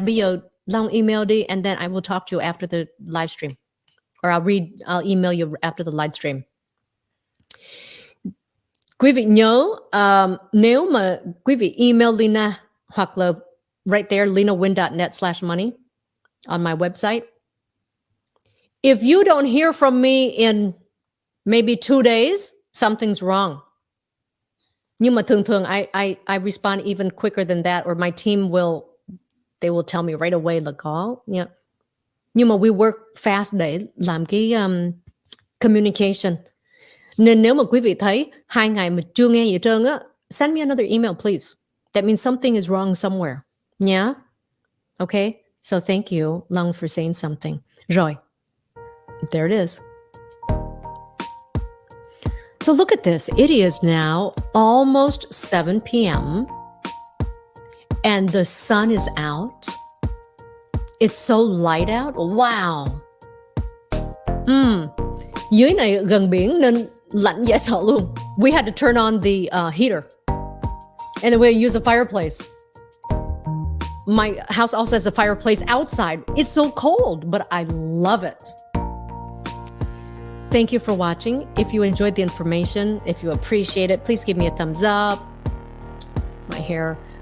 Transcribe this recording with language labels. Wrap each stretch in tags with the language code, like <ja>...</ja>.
<vi>Bây giờ Long email đi</vi> <en>and then I will talk to you after the live stream. Or I'll email you after the live stream.</en> <vi>Quý vị nhớ, nếu mà quý vị email Leyna hoặc là</vi> <en>right there,</en> <vi>LeynaNguyen.net/money</vi> <en>on my website. If you don't hear from me in maybe 2 days, something's wrong.</en> <vi>Nhưng mà thường</vi> <en>I respond even quicker than that, or my team will tell me right away</en> <vi>là có.</vi> <en>Yeah.</en> <vi>Nhưng mà</vi> <en>we work fast</en> <vi>để làm cái communication. Nên nếu mà quý vị thấy 2 ngày mà chưa nghe gì hết trơn á,</vi> <en>send me another email, please. That means something is wrong somewhere. Yeah? Okay? So thank you, Long, for saying something.</en> <vi>Rồi.</vi> <en>There it is. So look at this. It is now almost 7 p.m. and the sun is out. It's so light out. Wow.</en> <vi>Dưới này gần biển nên lạnh dễ sợ luôn.</vi> <en>We had to turn on the heater. And then we use a fireplace. My house also has a fireplace outside. It's so cold, but I love it. Thank you for watching. If you enjoyed the information, if you appreciate it, please give me a thumbs up. My hair.</en>